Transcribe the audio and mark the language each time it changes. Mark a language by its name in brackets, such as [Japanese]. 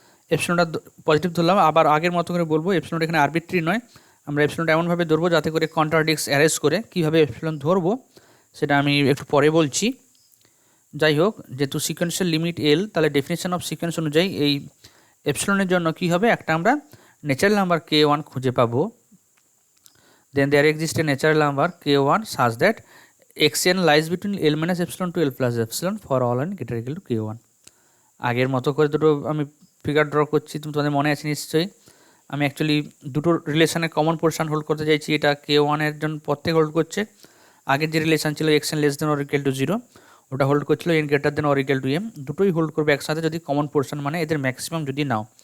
[Bangla] এপসিলনটা positive ধরলাম, আবার আগের মতো করে বলবো এপসিলনটা এখানে আরবিট্রি নয়, আমরা এপসিলনটা এমনভাবে ধরবো যাতে করে কন্ট্রাডিক্স অ্যারেজ করে। কীভাবে এপসিলন ধরবো সেটা আমি একটু পরে বলছি। যাই হোক, যেহেতু সিকোয়েন্সের লিমিট L, তাহলে ডেফিনেশন অফ সিকোয়েন্স অনুযায়ী এই এপসিলনের জন্য কী হবে, একটা আমরা ন্যাচারাল নাম্বার k1 খুঁজে পাবো। [English] Then there exists a natural number k1 such that xn lies between L minus epsilon to L plus epsilon for all n greater equal to k1। [Bangla] আগের মতো করে দুটো আমি ফিগার ড্র করছি, তোমাদের মনে আছে নিশ্চয়ই। আমি অ্যাকচুয়ালি দুটো রিলেশনে কমন পোর্শন হোল্ড করতে চাইছি, এটা k1 এর জন্য প্রত্যেক হোল্ড করছে। আগের যে রিলেশন ছিল xn [English] less than or equal to 0, [Bangla] ওটা হোল্ড করছিল [English] n greater than or equal to m, [Bangla] দুটোই হোল্ড করবে একসাথে যদি কমন পোর্শন মানে এদের ম্যাক্সিমাম যদি নাও।